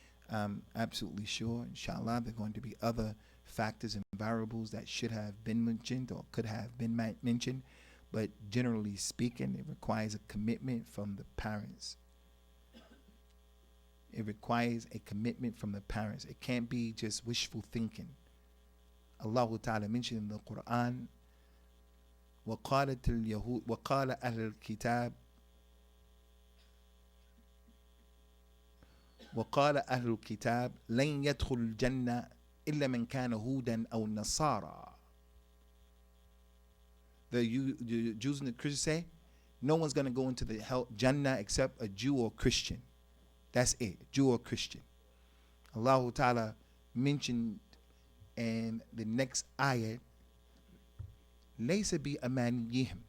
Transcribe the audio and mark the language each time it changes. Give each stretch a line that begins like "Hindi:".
English: I'm absolutely sure, inshallah, there are going to be other factors and variables that should have been mentioned or could have been mentioned. But generally speaking, it requires a commitment from the parents. It requires a commitment from the parents. It can't be just wishful thinking. Allah Ta'ala mentioned in the Qur'an,
Arabic: وَقَالَتِ الْيَهُودُ وَقَالَ أَهْلُ الْكِتَابِ وقال أهل الكتاب لن يدخل الجنة إلا من كان هودا أو نصارى.
English: The Jews and the Christians say, no one's going to go into the Jannah except a Jew or Christian. That's it, Jew or Christian. Allah Ta'ala mentioned in the next ayat,
Arabic: لَيْسَ بِأَمَانِيِّهِمْ.